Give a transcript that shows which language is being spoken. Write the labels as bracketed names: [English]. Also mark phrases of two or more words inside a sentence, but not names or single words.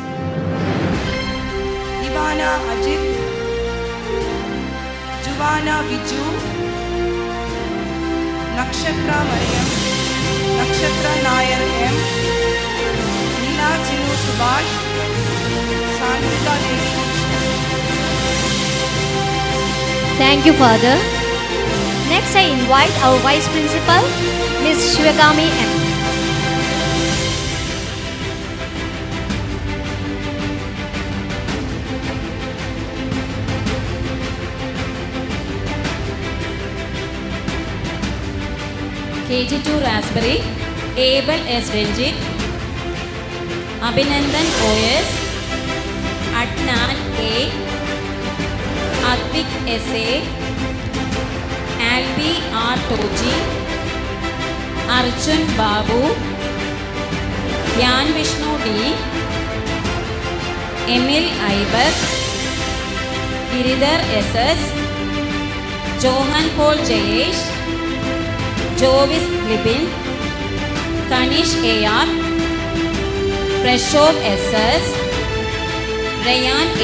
[English] Ivana Ajit. Juvana Viju. Nakshatra Mariam. Nakshatra Nair M. Neela Sinu Subhash. Sandhika Devi. Thank you, Father. Next, I invite our Vice Principal, Ms. Shivagami M. KG2 Raspberry, Abel S. Ranjit, Abhinandan OS, Adnan A, Advik S.A., Albi R. Toji, Arjun Babu, Yan Vishnu D, Emil Aibar, Giridhar S.S., Johan Paul Jayesh, Jovis Libin, Kanish A.R., Prashov S.S., Rayan A.